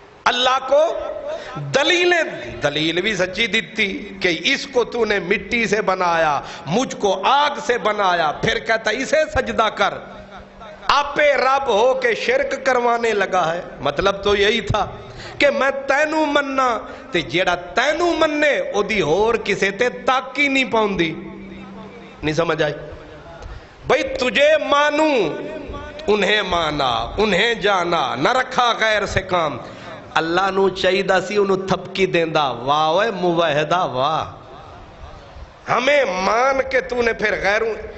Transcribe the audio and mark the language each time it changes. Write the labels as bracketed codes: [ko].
[ur] اللہ کو دلیل بھی سچی دیتی کہ اس کو تو نے مٹی سے بنایا، مجھ کو آگ سے بنایا، پھر کہتا اسے سجدہ کر۔ آپ رب ہو کے شرک کروانے لگا ہے۔ مطلب تو یہی تھا [pa] کہ میں تینوں مننا تے جیڑا تینوں مننے او دی اور کسے تے تک ہی نہیں پاؤندی. [ur] نہیں سمجھ آئی؟ بھئی تجھے مانوں، انہیں مانا، انہیں جانا، نہ رکھا غیر سے کام. [pa] اللہ نو چاہیدہ سی انہوں تھپکی دیندہ، واہ موحدہ واہ، [ur] ہمیں مان کے تو نے پھر غیروں.